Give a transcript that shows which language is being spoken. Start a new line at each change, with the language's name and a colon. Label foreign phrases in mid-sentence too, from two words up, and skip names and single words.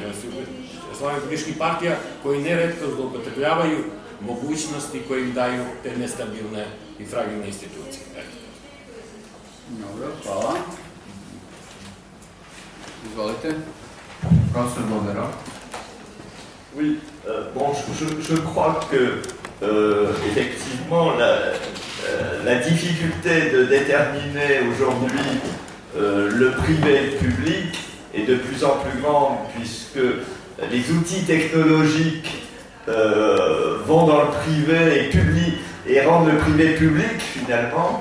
Bosnian: Oni su slavni političkih partija koji neretko zloupotrebljavaju mogućnosti koje im daju te nestabilne i fragilne institucije. Dobro, hvala. Izvolite. Profesor Bobero.
French: Oui, bon, je crois que effectivement la difficulté de déterminer aujourd'hui le privé et le public est de plus en plus grande puisque les outils technologiques vont dans le privé et rendent le privé public finalement.